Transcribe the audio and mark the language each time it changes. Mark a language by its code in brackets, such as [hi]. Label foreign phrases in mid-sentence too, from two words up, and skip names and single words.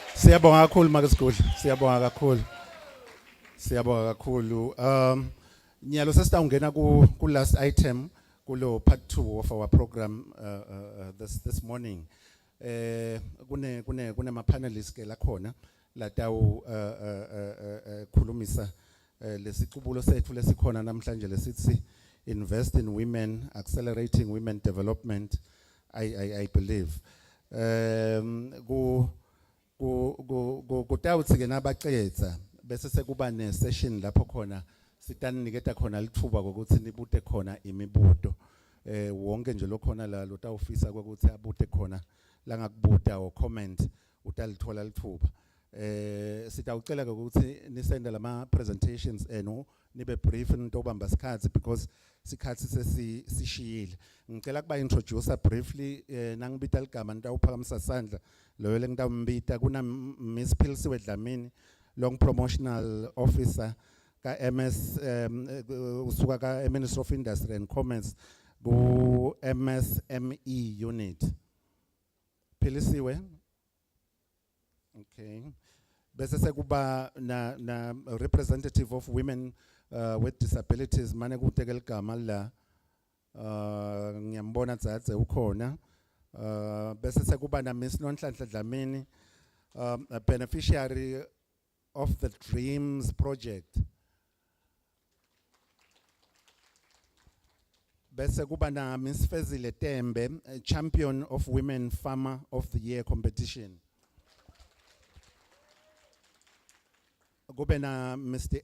[ss] Siyabonga kakhulu Makesigudla. Siyabonga kakhulu. Siyabonga kakhulu. Nyalo sesitawungena ku [en] last item kulo part 2 of our program this morning. [ss] Kune ma panelists ke la khona la tawu khulumisa lesicubulo sethu lesikhona namhlanje lesithi [en] invest in women, accelerating women development. I believe [ss] kutawuthi ke nabaqedza bese sekuba ne session lapho khona sitaniketa khona lithuba ukuthi nibute khona imibuto wonke nje lokhona la lotawufisa ukuthi abute khona la ngakubuta [en] or comment [ss] utalithola lithuba sitawucela ukuthi nisende lama presentations eno nibe brief ntobamba sikhathi because sikhathi sesishiyile ngicela kuba [en] introducer briefly [ss] nangibita ligama nitawuphakamisa sandla loyo lengitawumbita kuna Miss Philisiwe Dlamini long [en] promotional officer [ss] ka MS usuka ka Ministry of Industry and Commerce ku MSME unit Philisiwe. Okay. Bese sekuba na [en] representative of women with disabilities [ss] mane kuteke ligama la ngiyambona Dzadze ukhona bese sekuba na Miss Nonhlanhla Dlamini [en] a beneficiary of the Dreams project [ss] bese kuba na Miss Fezile Tembe [en] champion of women farmer of the year competition [ss] kube na Mr.